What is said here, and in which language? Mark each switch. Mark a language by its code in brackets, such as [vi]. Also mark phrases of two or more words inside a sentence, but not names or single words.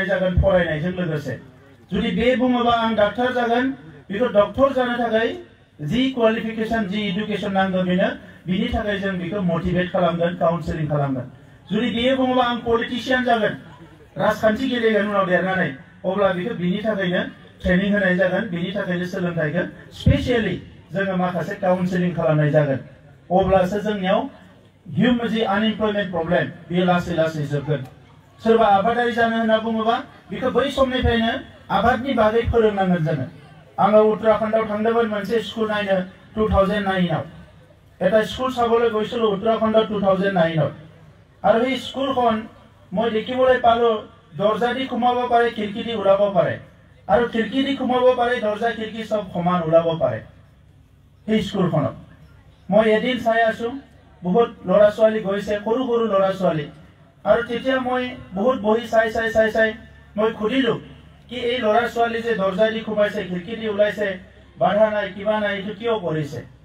[brx] जागोन फरायनायजों लोगोसे जुदि बे बुङोबा आं डाक्टार जागोन बिखौ डक्टर जानो थाखाय जि क्वालिफिकेशन जि एडुकेशन नांगौ बेनो बिनि थाखाय जों बिखौ मोटिवेट खालामगोन काउन्सेलिं खालामगोन जुदि बियो बुङोबा आं पलिटिशियान जागोन राजखान्थि गेलेगोन उनाव देरनानै अब्ला बिखौ बिनि थाखायनो ट्रेनिं होनाय जागोन बिनि थाखायनो सोलोंथाइखौ स्पेशली जोङो माखासे काउन्सेलिं खालामनाय जागोन अब्लासो जोंनियाव जि आनएमप्लयमेन्ट प्रब्लेम बेयो लासै लासै जोबगोन सोरबा आबादारि जानो होनना बुङोबा बेखौ बै समनिफ्रायनो आबादनि बागै फोरोंनांगोन जोङो आङो उत्तराखन्डआव थांदोंमोन मोनसे स्कुल नायनो 2009 आव [as] এটা স্কুল চাবলৈ গৈছিল उत्तराखण्डত 2009 ত আৰু এই স্কুলখন মই দেখিবলৈ পালো দৰজা দি সোমাব পাৰে খিৰিকী দি ওলাব পাৰে আৰু খিৰিকী দি সোমাব পাৰে দৰজা খিৰিকী সব সমান ওলাব পাৰে এই স্কুলখনত মই এদিন চাই আছো বহুত লৰা ছোৱালী গৈছে সৰু সৰু লৰা ছোৱালী আৰু তেতিয়া মই বহুত বহি চাই মই খুদিলো কি এই লৰা ছোৱালী যে দৰজা দি সোমাইছে খিৰিকী দি ওলাইছে বাধা নাই কিবা নাই এটো কিয় কৰিছে